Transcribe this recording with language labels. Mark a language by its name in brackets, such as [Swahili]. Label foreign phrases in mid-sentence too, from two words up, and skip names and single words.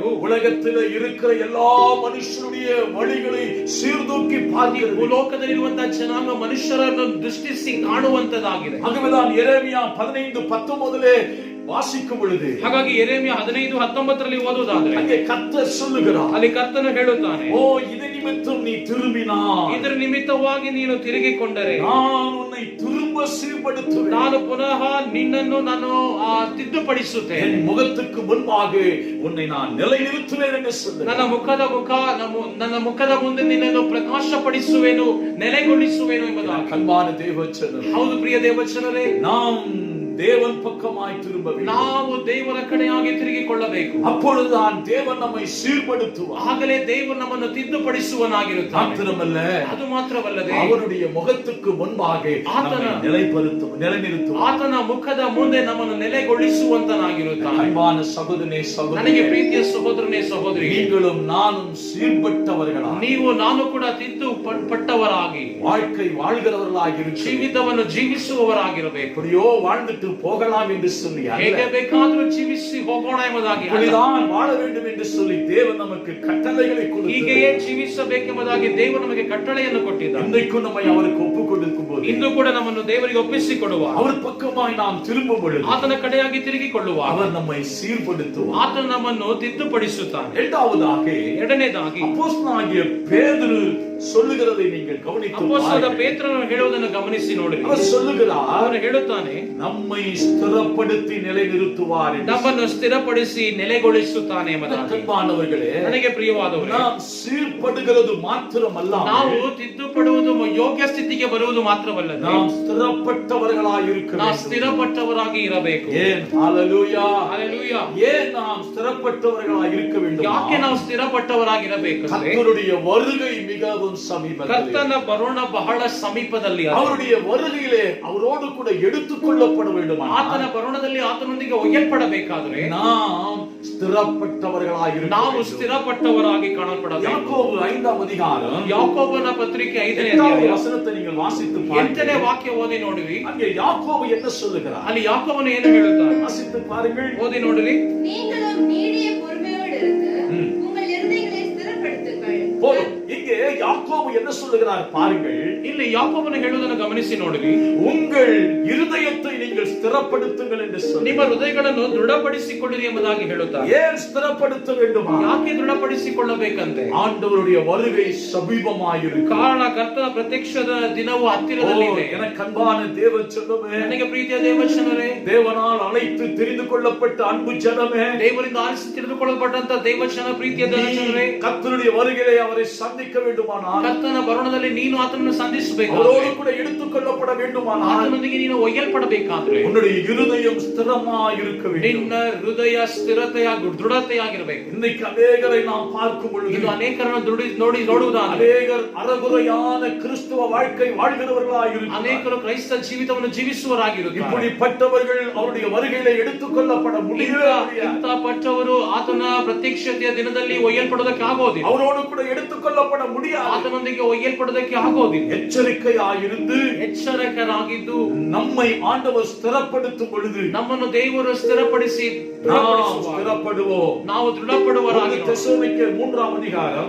[Tamil] உலகத்தில் இருக்கிற எல்லா மனுஷனுடைய வழிகளை சீர்தூக்கி பார்க்கிறது. [Kannada] ಭೂಲೋಕದಲ್ಲಿರುವಂತಹ ಜನಾಂಗ ಮನುಷ್ಯರನ್ನು ದೃಷ್ಟಿಸಿ ಕಾಣುವಂತದಾಗಿದೆ. [Tamil] ஆகவேதான் எரேமியா 15:19 வாசிக்கும் பொழுது, [Kannada] ಹಾಗಾಗಿ ಯೆರೆಮೀಯ 15:19 ಓದುವುದಾದ್ರೆ, [Tamil] அங்கே கர்த்தர் சொல்லுகிறார், [Kannada] ಅಲ್ಲಿ ಕರ್ತನು ಹೇಳುತ್ತಾನೆ, [Tamil] ஓ இது நிமித்தம் நீ திரும்பினாய், [Kannada] ಇದರ ನಿಮಿತ್ತವಾಗಿ ನೀನು ತಿರುಗಿಕೊಂಡರೆ [Tamil] நான் உன்னை திரும்ப சீர்படுத்துவேன், [Kannada] ನಾನು ಪುನಃ ನಿನ್ನನ್ನು ನಾನು ತಿದ್ದುಪಡಿಸುತ್ತೇನೆ, [Tamil] என் முகத்துக்கு முன்பாக உன்னை நான் நிலைநிறுத்துவேன் என்று சொல்லுகிறார். [Kannada] ನನ್ನ ಮುಖದ ಮುಂದೆ ನಿನ್ನನ್ನು ಪ್ರಕಾಶಪಡಿಸುವೆನು, ನೆಲೆಗೊಳಿಸುವೆನು ಎಂಬುದಾಗಿ. [Tamil] அன்பான தேவச்சனமே, [Kannada] ಹೌದು ಪ್ರಿಯ ದೇವಚನರೇ, [Tamil] நாம் தேவன் பக்கமாய் திரும்ப வேண்டும். [Kannada] ನಾವು ದೇವರ ಕಡೆಯಾಗಿ ತಿರುಗಿಕೊಳ್ಳಬೇಕು. [Tamil] அப்பொழுதுதான் தேவன் நம்மை சீர்படுத்துவார். [Kannada] ಆಗಲೇ ದೇವರು ನಮ್ಮನ್ನು ತಿದ್ದುಪಡಿಸುವನಾಗಿರುತ್ತಾನೆ. [Tamil] மாத்திரமல்ல, [Kannada] ಅದು ಮಾತ್ರವಲ್ಲದೆ [Tamil] அவருடைய முகத்துக்கு முன்பாக நம்மை நிலைநிறுத்துவார். [Kannada] ಆತನ ಮುಖದ ಮುಂದೆ ನಮ್ಮನ್ನು ನೆಲೆಗೊಳಿಸುವಂತನಾಗಿರುತ್ತಾನೆ. [Tamil] அன்பான சகோதரனே, [Kannada] ನನಗೆ [Tamil] சகோதரி, [Kannada] ಪ್ರೀತಿಯ ಸಹೋದರನೇ ಸಹೋದರಿ, [Tamil] நீங்களும் நானும் சீர்பட்டவர்களா, [Kannada] ನೀವು ನಾನು ಕೂಡ ತಿದ್ದುಪಟ್ಟವರಾಗಿ [Tamil] வாழ்க்கை வாழ்கிறவர்களாக இருக்கிறோம். [Kannada] ಜೀವಿತವನ್ನು ಜೀವಿಸುವವರಾಗಿರಬೇಕು. [Tamil] எப்படியோ வாழ்ந்துட்டு போகலாம் என்று சொல்லி அல்ல, [Kannada] ಹೇಗೆ ಬೇಕಾದರೂ ಜೀವಿಸಿ ಹೋಗೋಣ ಎಂಬುದಾಗಿ ಅಲ್ಲ. [Tamil] இப்படிதான் வாழ வேண்டும் என்று சொல்லி தேவன் நமக்கு கட்டளைகளை [Kannada] ಹೀಗೆಯೇ [Tamil] கொடுத்தார். [Kannada] ಜೀವಿಸಬೇಕೆಂಬುದಾಗಿ ದೇವರು ನಮಗೆ ಕಟ್ಟಳೆಯನ್ನು ಕೊಟ್ಟಿದ್ದಾನೆ. [Tamil] இன்றைக்கும் நம்மை அவருக்கு ஒப்புக் கொடுக்கும் போது, [Kannada] ಇಂದು ಕೂಡ ನಮ್ಮನ್ನು ದೇವರಿಗೆ ಒಪ್ಪಿಸಿಕೊಡುವ, [Tamil] அவர் பக்கமாய் நாம் திரும்பும் பொழுது, [Kannada] ಆತನ ಕಡೆಯಾಗಿ ತಿರುಗಿಕೊಳ್ಳುವ, [Tamil] அவர் நம்மை சீர்படுத்துவார். [Kannada] ಆತನು ನಮ್ಮನ್ನು ತಿದ್ದುಪಡಿಸುತ್ತಾನೆ. [Tamil] இரண்டாவதாக, [Kannada] ಎರಡನೇದಾಗಿ [Tamil] அப்போஸ்தலனாகிய பேதுரு சொல்லுகிறதை நீங்கள் கவனித்து [Kannada] ಅಪೊಸ್ತಲ [Tamil] பாருங்கள். [Kannada] ಪೇತ್ರನು ಹೇಳುವುದನ್ನು ಗಮನಿಸಿ ನೋಡಿ. [Tamil] அவர் சொல்லுகிறார், [Kannada] ಅವನು ಹೇಳುತ್ತಾನೆ, [Tamil] நம்மை ஸ்திரப்படுத்தி நிலைநிறுத்துவார் என்று. [Kannada] ನಮ್ಮನ್ನು ಸ್ಥಿರಪಡಿಸಿ ನೆಲೆಗೊಳಿಸುತ್ತಾನೆ ಎಂಬುದಾಗಿ. [Tamil] அன்பானவர்களே, [Kannada] ನನಗೆ ಪ್ರಿಯವಾದವರೇ, [Tamil] நாம் சீர்படுகிறது மாத்திரமல்ல, [Kannada] ನಾವು ತಿದ್ದುಪಡುವುದು ಯೋಗ್ಯ ಸ್ಥಿತಿಗೆ ಬರುವುದು ಮಾತ್ರವಲ್ಲದೆ [Tamil] நாம் ஸ்திரப்பட்டவர்களாய் இருக்க [Kannada] ನಾವು [Tamil] வேண்டும். [Kannada] ಸ್ಥಿರಪಟ್ಟವರಾಗಿ ಇರಬೇಕು. [Tamil] ஏன்? ஹalleluya. [Kannada] ಹಲ್ಲೆಲೂಯಾ. [Tamil] ஏன் நாம் ஸ்திரப்பட்டவர்களாய் இருக்க வேண்டும்? [Kannada] ಯಾಕೆ ನಾವು ಸ್ಥಿರಪಟ್ಟವರಾಗಿರಬೇಕು? [Tamil] கர்த்தருடைய வருகை மிகவும் சமீபத்தில். [Kannada] ಕರ್ತನ ಬರೋಣ ಬಹಳ ಸಮೀಪದಲ್ಲಿ ಇದೆ. [Tamil] அவருடைய வருகையிலே அவரோடு கூட எடுத்துக்கொள்ளப்பட வேண்டும். [Kannada] ಆತನ ಬರೋಣದಲ್ಲಿ ಆತನೊಂದಿಗೆ ಒಯ್ಯಲ್ಪಡಬೇಕಾದ್ರೆ [Tamil] நாம் ஸ்திரப்பட்டவர்களாய் இருக்க [Kannada] ನಾವು [Tamil] வேண்டும். [Kannada] ಸ್ಥಿರಪಟ್ಟವರಾಗಿ ಕಾಣಲ್ಪಡಬೇಕು. [Tamil] யாக்கோபு 5ஆம் அதிகாரம் [Kannada] ಯಾಕೋಬನ ಪತ್ರಿಕೆ 5ನೇ [Tamil] 8வது [Kannada] ಅಧ್ಯಾಯ [Tamil] வசனத்தை நீங்கள் வாசித்து [Kannada] 8ನೇ [Tamil] பாருங்கள். [Kannada] ವಾಕ್ಯ ಓದಿ ನೋಡಿರಿ. [Tamil] அங்கே யாக்கோபு என்ன சொல்லுகிறார்? [Kannada] ಅಲ್ಲಿ ಯಾಕೋಬನು ಏನು ಹೇಳುತ್ತಾನೆ? [Tamil] வாசித்து பாருங்கள். [Kannada] ಓದಿ ನೋಡಿರಿ. [Tamil] நீங்களும் நீடிய பொறுமையோடு இருந்து உங்கள் இருதயங்களை ஸ்திரப்படுத்துங்கள். போதும். இங்கே யாக்கோபு என்ன சொல்லுகிறார் பாருங்கள். [Kannada] ಇಲ್ಲಿ ಯಾಕೋಬನು ಹೇಳುವುದನ್ನು ಗಮನಿಸಿ ನೋಡಿರಿ. [Tamil] உங்கள் இருதயத்தை நீங்கள் ஸ்திரப்படுத்துங்கள் என்று சொல்லி. [Kannada] ನಿಮ್ಮ ಹೃದಯಗಳನ್ನು ದೃಢಪಡಿಸಿಕೊಳ್ಳಿರಿ ಎಂಬುದಾಗಿ ಹೇಳುತ್ತಾರೆ. [Tamil] ஏன் ஸ்திரப்படுத்த வேண்டுமா? [Kannada] ಯಾಕೆ ದೃಢಪಡಿಸಿಕೊಳ್ಳಬೇಕಂತೆ? [Tamil] ஆண்டவருடைய வருகை சமீபமாயிருக்கு. [Kannada] ಕಾರಣ ಕರ್ತನ ಪ್ರತ್ಯಕ್ಷದ ದಿನವು ಹತ್ತಿರದಲ್ಲಿದೆ. [Tamil] எனக்கு அன்பான தேவ ஜனமே, [Kannada] ನನಗೆ ಪ್ರೀತಿಯ ದೇವಜನರೇ, [Tamil] தேவனால் அழைத்து தெரிந்து கொள்ளப்பட்ட அன்பு ஜனமே, [Kannada] ದೇವರಿಂದ ಆರಿಸಿ ತಿಳಿದುಕೊಳ್ಳಲ್ಪಟ್ಟಂತ ದೇವಜನ ಪ್ರೀತಿಯ ದೇವಜನರೇ, [Tamil] கர்த்தருடைய வருகையிலே அவரை சந்திக்க வேண்டும் வேண்டுமானால், [Kannada] ಕರ್ತನ ಬರೋಣದಲ್ಲಿ ನೀನು ಆತನನ್ನು ಸಂಧಿಸಬೇಕಾದ್ರೆ, [Tamil] அவரோடு கூட எடுத்துக்கொள்ளப்பட வேண்டுமானால், [Kannada] ಆತನೊಂದಿಗೆ ನೀನು ಒಯ್ಯಲ್ಪಡಬೇಕಾದ್ರೆ [Tamil] உன்னுடைய இருதயம் ஸ்திரமாய் இருக்க வேண்டும். [Kannada] ನಿನ್ನ ಹೃದಯ ಸ್ಥಿರತೆಯಾಗಿ ದೃಢತೆಯಾಗಿರಬೇಕು. [Tamil] இன்னைக்கு அநேகரை நாம் பார்க்கும் பொழுது, [Kannada] ಇದು ಅನೇಕರನ್ನು ನೋಡುವುದಾದರೆ, [Tamil] அநேகர் அறகுறையான கிறிஸ்துவ வாழ்க்கை வாழ்கிறவர்களாய் இருக்கிறார்கள். [Kannada] ಅನೇಕರು ಕ್ರೈಸ್ತ ಜೀವಿತವನ್ನು ಜೀವಿಸುವವರಾಗಿರುತ್ತಾರೆ. [Tamil] இப்படிப்பட்டவர்கள் அவருடைய வருகையிலே எடுத்துக்கொள்ளப்பட முடியாது. [Kannada] ಇಂಥಪಟ್ಟವರು ಆತನ ಪ್ರತ್ಯಕ್ಷತೆಯ ದಿನದಲ್ಲಿ ಒಯ್ಯಲ್ಪಡೋದಕ್ಕೆ ಆಗೋದಿಲ್ಲ. [Tamil] அவரோடு கூட எடுத்துக்கொள்ளப்பட முடியாது. [Kannada] ಆತನೊಂದಿಗೆ ಒಯ್ಯಲ್ಪಡೋದಕ್ಕೆ ಆಗೋದಿಲ್ಲ. [Tamil] எச்சரிக்கையாயிருந்து [Kannada] ಎಚ್ಚರಿಕರಾಗಿದ್ದು [Tamil] நம்மை ஆண்டவர் ஸ்திரப்படுத்தும் பொழுது [Kannada] ನಮ್ಮನ್ನು ದೇವರು ಸ್ಥಿರಪಡಿಸಿ [Tamil] ஸ்திரப்படுவோம். [Kannada] ನಾವು ದೃಢಪಡುವರಾಗಿ. [Tamil] தெசலோனிக்கேயர் 3ஆம் அதிகாரம்